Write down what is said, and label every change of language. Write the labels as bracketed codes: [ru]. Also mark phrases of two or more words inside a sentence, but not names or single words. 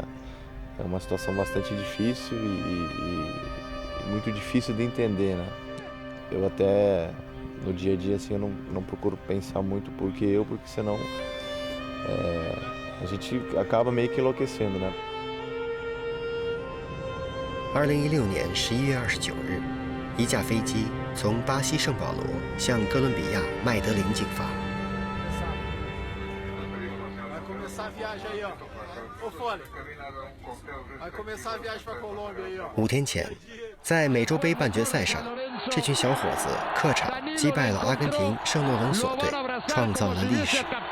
[pt] É uma situação bastante difícil e muito difícil de entender, né? Eu até, no dia a dia, assim, eu não procuro pensar muito porque senão a gente acaba meio que enlouquecendo, né? [zh] 2016 年11月29日，一架飞机从巴西圣保罗向哥伦比亚麦德林进发。5天前，在美洲杯半决赛上，这群小伙子客场击败了阿根廷圣洛伦索队，创造了历史。